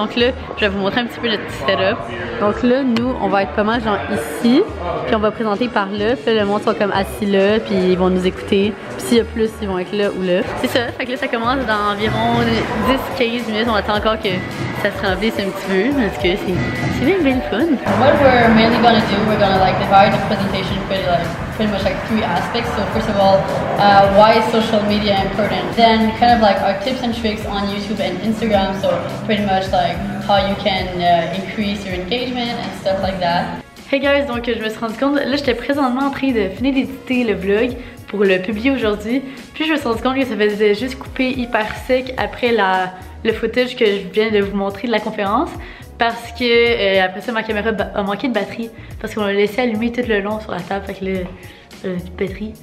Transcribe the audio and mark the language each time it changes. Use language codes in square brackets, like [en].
[fr] Donc là, je vais vous montrer un petit peu notre petit setup. Donc là, nous, on va être pas mal genre ici, puis on va présenter par là. Puis là, le monde sont comme assis là, puis ils vont nous écouter. Puis s'il y a plus, ils vont être là ou là. C'est ça, fait que là, ça commence dans environ 10-15 minutes. On attend encore que ça se remplisse un petit peu, parce que c'est bien fun. [en] What we're mainly gonna do, we're gonna like divide the presentation pretty much like 3 aspects. So first of all, why is social media important? Then kind of like our tips and tricks on YouTube and Instagram. So pretty much like how you can increase your engagement and stuff like that. [fr] Hey guys, donc je me suis rendu compte, là j'étais présentement en train de finir d'éditer le vlog pour le publier aujourd'hui. Puis je me suis rendu compte que ça faisait juste couper hyper sec après le footage que je viens de vous montrer de la conférence. Parce que après ça ma caméra a manqué de batterie. Parce qu'on l'a laissé allumer tout le long sur la table. Fait que là, batterie.